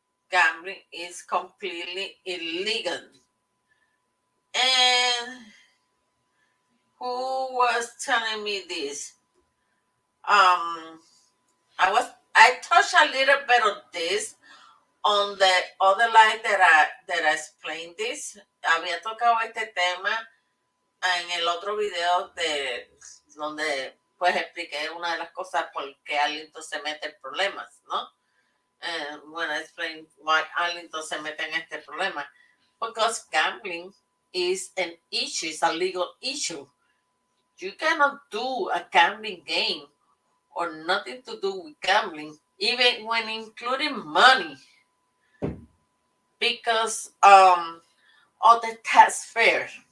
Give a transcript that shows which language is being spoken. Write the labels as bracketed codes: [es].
[en] Gambling is completely illegal. And who was telling me this? I touched a little bit of this on the other line that I explained this. [es] Había tocado este tema en el otro video donde pues expliqué una de las cosas por qué Arlington se mete en problemas, ¿no? [en] When I explain why [es] Arlington se mete en este problema. [en] Because gambling is an issue, it's a legal issue. You cannot do a gambling game or nothing to do with gambling, even when including money, because of the tax fair.